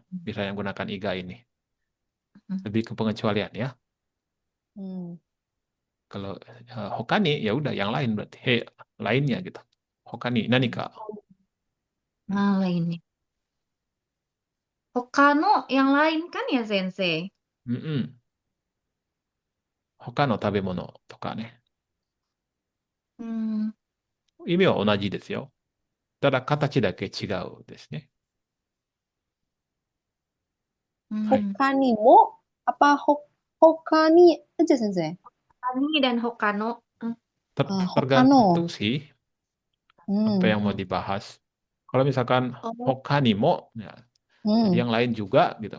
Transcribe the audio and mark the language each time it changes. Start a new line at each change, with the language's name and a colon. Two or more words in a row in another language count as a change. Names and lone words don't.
Indonesian: Bisa yang gunakan igai ini. Lebih ke pengecualian ya. Hmm. Kalau hokani ya udah yang lain berarti. Lainnya gitu.
Japanese: ほかに 何か.
Indonesian: Lainnya. Hokano yang lain kan ya, Sensei? Mm-mm.
Japanese: ほかの 食べ物 とか ね. うん。意味は同じですよ。ただ形だけ違うですね。ほかにも
Indonesian: apa hokani aja sensei? Okani dan Hokano. Hokano. Tergantung sih apa yang mau dibahas. Kalau misalkan Oh.
Japanese: ほかにも,
Indonesian: ya, jadi yang lain juga gitu.